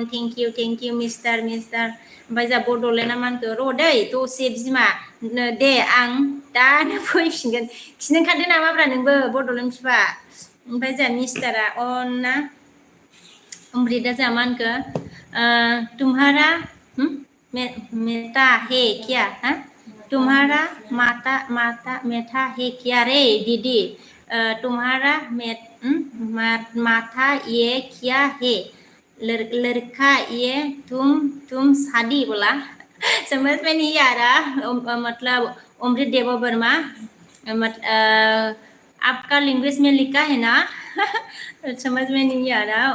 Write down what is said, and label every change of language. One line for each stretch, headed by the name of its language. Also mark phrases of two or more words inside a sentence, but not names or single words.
English: thank you
Bodo: मिस्टार ओमफ्राय जोंहा बड'लेण्डआ मा होनखो र' दै दसे बिमा दे आं दानो फैफिनगोन खिनो ओंखारदों नामाब्रा नोंबो बड'लेण्ड बिफा ओमफ्राय जोंहा मिस्टारा अन ना अमृतआ जोंहा मा होनखो
Hindi: तुम्हारा मेटा है क्या हाँ तुम्हारा माता माता मेटा है क्या रे दीदी तुम्हारा माथा ये क्या है लड़का ये तुम शादी बोला समझ में नहीं आ रहा मतलब अमृत देव वर्मा आपका लैंग्वेज में लिखा है ना समझ में नहीं आ रहा